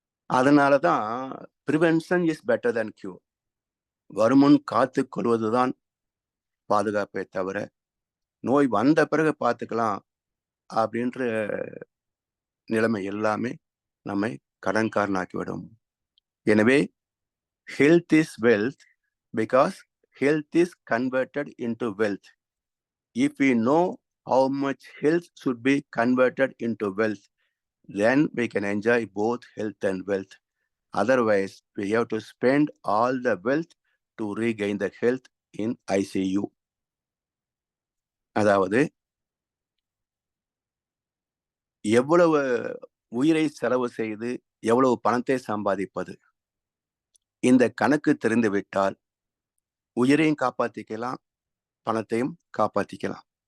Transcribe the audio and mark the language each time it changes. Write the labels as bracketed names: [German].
[Tamil] அதனாலதான் [English] Prevention is better than cure. [Tamil] வருமுன் காத்து கொள்வதுதான் பாதுகாப்பை தவிர நோய் வந்த பிறகு பார்த்துக்கலாம் அப்படின்ற நிலைமை எல்லாமே நம்மை கடன்காரனாக்கிவிடும். [English] எனவே health is wealth because health is converted into wealth. If we know how much health should be converted into wealth, then we can enjoy both health and wealth. Otherwise, we have to spend all the wealth to regain the health in ICU. [Tamil] அதாவது எவ்வளவு உயிரை செலவு செய்து எவ்வளவு பணத்தை சம்பாதிப்பது, இந்த கணக்கு தெரிந்துவிட்டால் உயிரையும் காப்பாற்றிக்கலாம், பணத்தையும் காப்பாற்றிக்கலாம்.